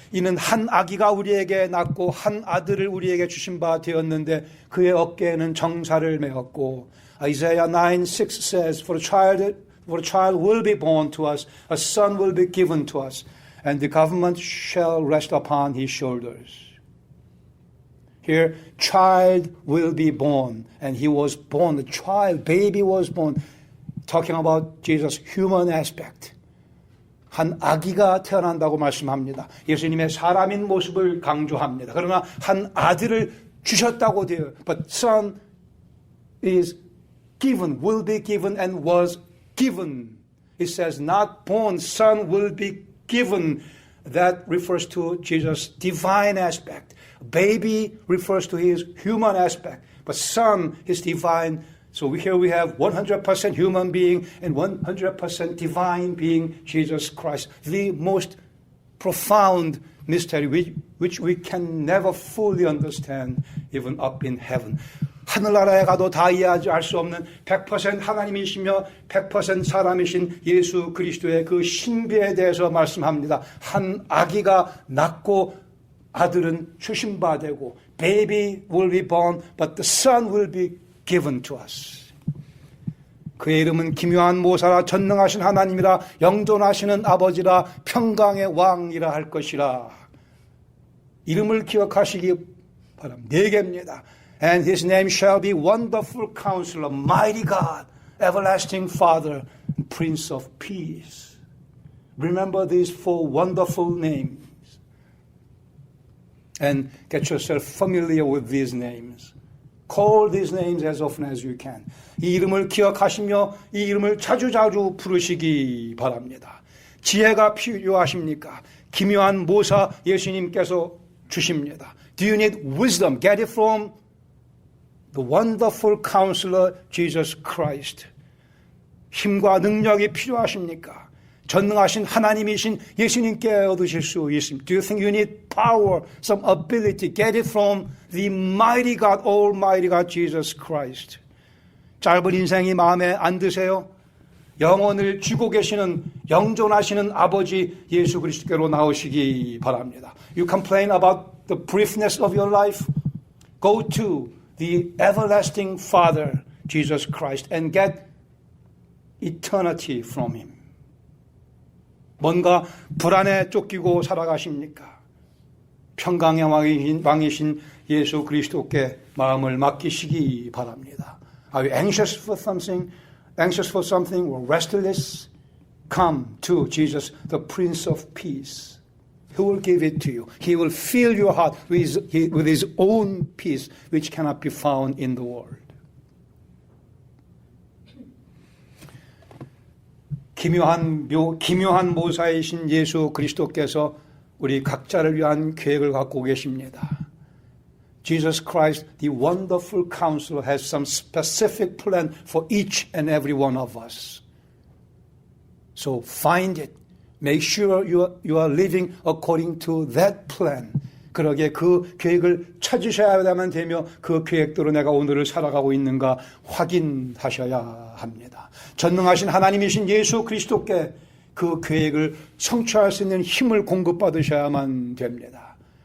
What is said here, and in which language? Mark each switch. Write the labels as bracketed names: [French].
[Korean] 이는 한 아기가 우리에게 낳고 한 아들을 우리에게 주신 바 되었는데 그의 어깨에는 정사를 메었고 [English] Isaiah 9:6 says, For a child will be born to us, a son will be given to us, and the government shall rest upon his shoulders. Here, child will be born, and he was born, the child, baby was born, talking about Jesus' human aspect. [Korean] 한 아기가 태어난다고 말씀합니다. 예수님의 사람인 모습을 강조합니다. 그러나 한 아들을 주셨다고 돼요. [English] But son is given, will be given, and was given. It says not born, son will be given. That refers to Jesus' divine aspect. Baby refers to his human aspect. But son is divine. So here we have 100% human being and 100% divine being, Jesus Christ. The most profound mystery which we can never fully understand even up in heaven. [Korean] 하늘나라에 가도 다 이해하지 알 수 없는 100% 하나님이시며 100% 사람이신 예수 그리스도의 그 신비에 대해서 말씀합니다. 한 아기가 낳고 아들은 주신 바 되고 [English] Baby will be born, but the son will be given to us. [Korean] 그의 이름은 기묘한 모사라 전능하신 하나님이라 영존하시는 아버지라 평강의 왕이라 할 것이라. 이름을 기억하시기 바랍니다. 4개입니다. [English] And his name shall be Wonderful Counselor, Mighty God, Everlasting Father, Prince of Peace. Remember these 4 wonderful names. And get yourself familiar with these names. Call these names as often as you can. [Korean] 이 이름을 기억하시며 이 이름을 자주자주 부르시기 바랍니다. 지혜가 필요하십니까? 기묘한 모사 예수님께서 주십니다. [English] Do you need wisdom? Get it from the wonderful counselor Jesus Christ. [Korean] 힘과 능력이 필요하십니까? 전능하신 하나님이신 예수님께 얻으실 수 있습니다. [English] Do you think you need power, some ability? Get it from the mighty God, almighty God, Jesus Christ. [Korean] 짧은 인생이 마음에 안 드세요? 영혼을 쥐고 계시는 영존하시는 아버지 예수 그리스도께로 나오시기 바랍니다. [English] You complain about the briefness of your life? Go to the everlasting Father, Jesus Christ, and get eternity from Him. [Korean] 뭔가 불안에 쫓기고 살아가십니까? 평강의 왕이신 예수 그리스도께 마음을 맡기시기 바랍니다. [English] Are you anxious for something or restless? Come to Jesus, the Prince of Peace. He will give it to you. He will fill your heart with His own peace, which cannot be found in the world. [Korean] 기묘한 모사이신 예수 그리스도께서 우리 각자를 위한 계획을 갖고 계십니다. [English] Jesus Christ, the wonderful counselor, has some specific plan for each and every one of us. So find it. Make sure you are living according to that plan. [Korean] 그러게 그 계획을 찾으셔야만 되며 그 계획대로 내가 오늘을 살아가고 있는가 확인하셔야 합니다. 전능하신 하나님이신 예수 그리스도께 그 계획을 성취할 수 있는 힘을 공급받으셔야만 됩니다.